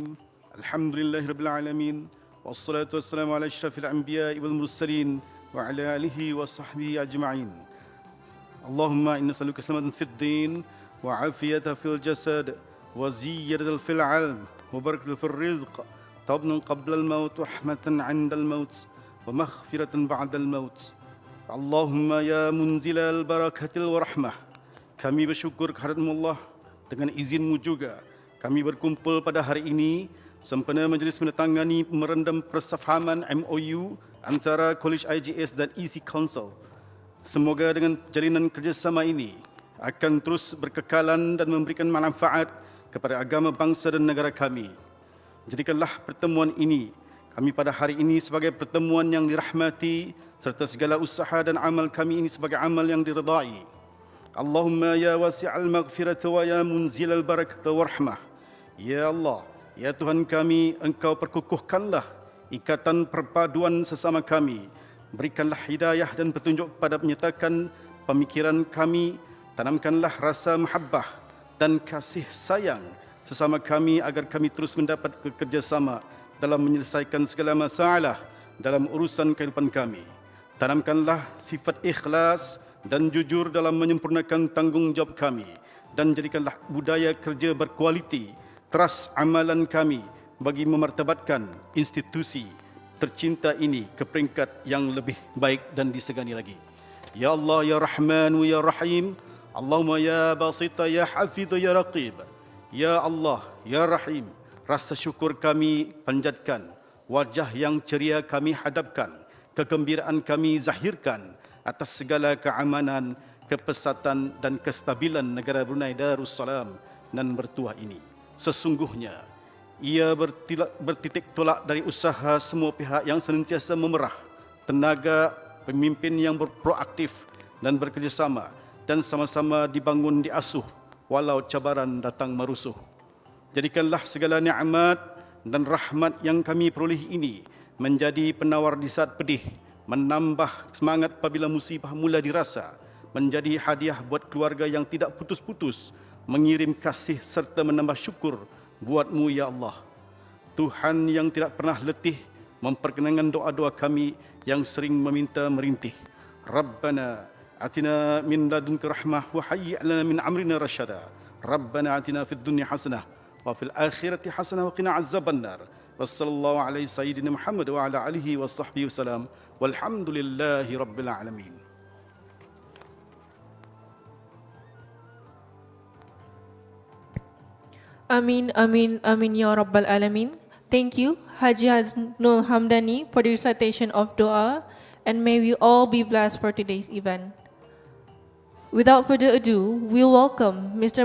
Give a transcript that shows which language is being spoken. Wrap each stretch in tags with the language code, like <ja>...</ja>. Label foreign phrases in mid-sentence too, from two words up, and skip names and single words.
<ar>الحمد لله رب العالمين والصلاة والسلام على أشرف الأنبياء والمرسلين وعلى آله وصحبه أجمعين. اللهم إنا نسألك سلامة في الدين وعافية في الجسد وزيادة في العلم وبركة في الرزق طبنا قبل الموت ورحمة عند الموت ومغفرة بعد الموت. اللهم يا منزل البركات والرحمة.</ar> <ms>Kami bersyukur kehadirat-Mu Allah, dengan izin-Mu juga kami berkumpul pada hari ini sempena majlis menandatangani memorandum persefahaman MOU antara KOLEJ IGS dan EC Council. Semoga dengan jalinan kerjasama ini akan terus berkekalan dan memberikan manfaat kepada agama bangsa dan negara kami. Jadikanlah pertemuan ini kami pada hari ini sebagai pertemuan yang dirahmati serta segala usaha dan amal kami ini sebagai amal yang diridai.</ms> <ar>اللهم يا واسع المغفرة ويا منزل البركة والرحمة. يا الله,</ar> <ms>ya Tuhan kami, Engkau perkukuhkanlah ikatan perpaduan sesama kami. Berikanlah hidayah dan petunjuk pada menyatakan pemikiran kami. Tanamkanlah rasa mahabbah dan kasih sayang sesama kami agar kami terus mendapat kerjasama dalam menyelesaikan segala masalah dalam urusan kehidupan kami. Tanamkanlah sifat ikhlas dan jujur dalam menyempurnakan tanggungjawab kami dan jadikanlah budaya kerja berkualiti teras amalan kami bagi memartabatkan institusi tercinta ini ke peringkat yang lebih baik dan disegani lagi.</ms> <ar>يا الله يا رحمن يا رحيم. اللهم يا باسط يا حفيظ يا رقيب. يا الله يا رحيم.</ar> <ms>Rasa syukur kami panjatkan, wajah yang ceria kami hadapkan, kegembiraan kami zahirkan atas segala keamanan, kepesatan dan kestabilan negara Brunei Darussalam dan bertuah ini. Sesungguhnya ia bertitik tolak dari usaha semua pihak yang senantiasa memerah tenaga pemimpin yang berproaktif dan bekerjasama dan sama-sama dibangun diasuh walau cabaran datang merusuh. Jadikanlah segala nikmat dan rahmat yang kami peroleh ini menjadi penawar di saat pedih, menambah semangat apabila musibah mula dirasa, menjadi hadiah buat keluarga yang tidak putus-putus, mengirim kasih serta menambah syukur buat-Mu ya Allah. Tuhan yang tidak pernah letih memperkenankan doa-doa kami yang sering meminta merintih.</ms> <ar>ربنا آتنا من لدنك رحمة وهيئ لنا من أمرنا رشدا. ربنا آتنا في الدنيا حسنة وفي الآخرة حسنة وقنا عذاب النار. وصلى الله على سيدنا محمد وعلى آله وصحبه وسلم. والحمد لله رب العالمين. آمين آمين آمين يا رب العالمين.</ar> <en>Thank you, Haji Haznul Hamdani, for the recitation of dua, and may we all be blessed for today's event. Without further ado, we welcome Mr.</en>